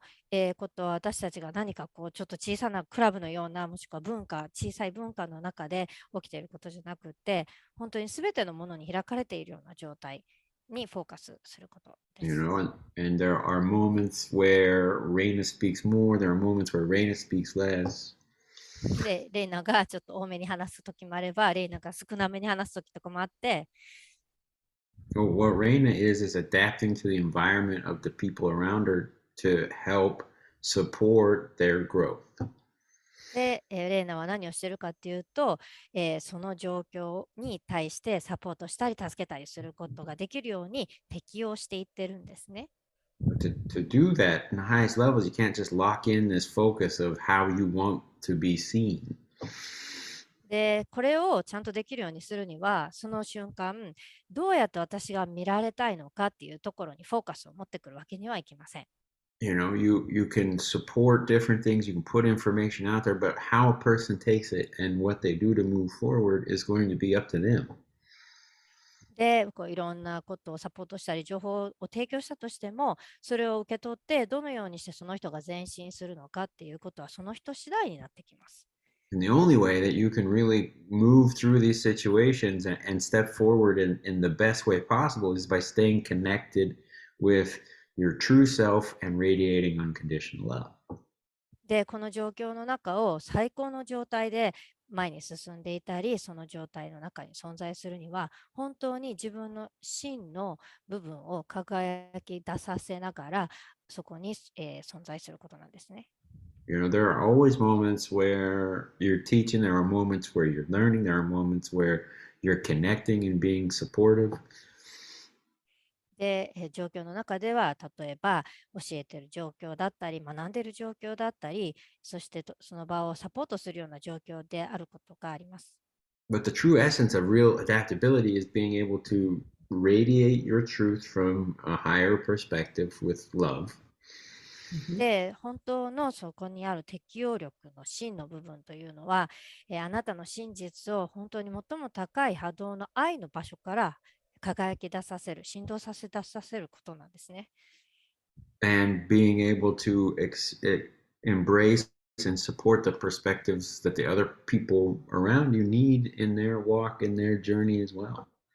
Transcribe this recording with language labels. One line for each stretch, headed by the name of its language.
Japanese: で、ことは私たちが何かちょっと小さなクラブのような、もしくは小さい文化の中で起きていることじゃなくて、本当に全てのものに開かれているような状態にフォーカスすることです。
English: You know, and there are moments where Reina speaks more, there are moments where Reina speaks less.
Japanese: で、レイナがちょっと多めに話すときもあれば、レイナが少なめに話すときとかもあって、
English: What Reina is adapting to the environment of the people around her to help support their growth.
Japanese: で、レイナは何をしているかっていうと、その状況に対してサポートしたり助けたりすることができるように適応していってるんですね。
English: To do that in the highest levels, you can't just lock in this focus of how you want to be seen.
Japanese: で、これをちゃんとできるようにするには、その瞬間、どうやって私が見られたいのかっていうところにフォーカスを持ってくるわけにはいきません。
English: You know, you can support different things, you can put information out there, but how a person takes it and what they do to move forward is going to be up to them.
Japanese: で、いろんなことをサポートしたり、情報を提供したとしても、それを受け取って、どのようにしてその人が前進するのかっていうことは、その人次第になってきます。
English: And the only way that you can really move through these situations and step forward in the best way possible is by staying connected with your true self and radiating unconditional love.
Japanese: で、この状況の中を最高の状態で前に進んでいたり、その状態の中に存在するには、本当に自分の真の部分を輝き出させながら、そこに、存在することなんですね。
English: You know, there are always moments where you're teaching, there are moments where you're learning, there are moments where you're connecting and being supportive.
Japanese: で、状況の中では、例えば教えている状況だったり、学んでいる状況だったり、そしてその場をサポートするような状況であることがあります。
English: But the true essence of real adaptability is being able to radiate your truth from a higher perspective with love.
Japanese: で、本当のそこにある適応力の真の部分というのは、あなたの真実を本当に最も高い波動の愛の場所から輝き出させる、振動させ出させることなんですね。
English: And being able to embrace and support the perspectives that the other people around you need in their walk, in their journey as well.